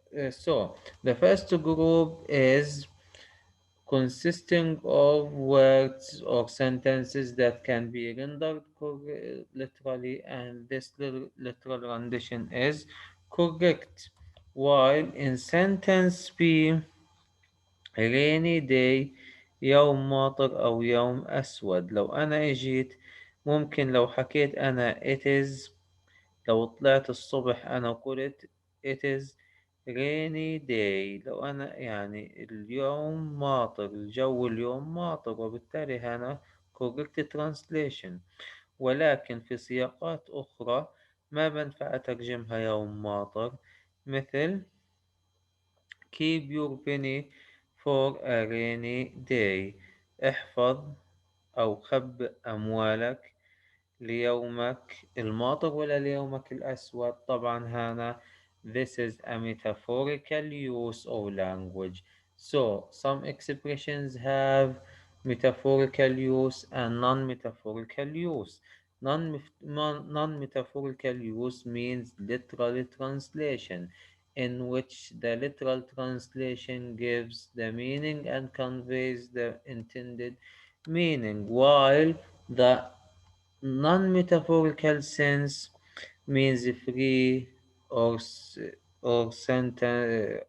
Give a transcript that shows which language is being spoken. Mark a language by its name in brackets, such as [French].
[English] So the first group is consisting of words or sentences that can be rendered literally, and this literal rendition is correct. While in sentence B, rainy day [Arabic] يوم ماطر أو يوم أسود. لو أنا إجيت ممكن لو حكيت أنا [English] it is، [Arabic] لو طلعت الصبح أنا قلت [English] it is rainy day. [Arabic] لو أنا يعني اليوم ماطر، الجو اليوم ماطر، وبالتالي هنا [English] correct translation. [Arabic] ولكن في سياقات أخرى ما بنفع أترجمها يوم ماطر، مثل [English] keep your penny for a rainy day. [Arabic] احفظ أو خبئ أموالك ليومك الماطر ولا ليومك الأسود. طبعا هنا [English] this is a metaphorical use of language. So some expressions have metaphorical use and non-metaphorical use. Non-metaphorical use means literal translation, in which the literal translation gives the meaning and conveys the intended meaning, while the non-metaphorical sense means free or sentence.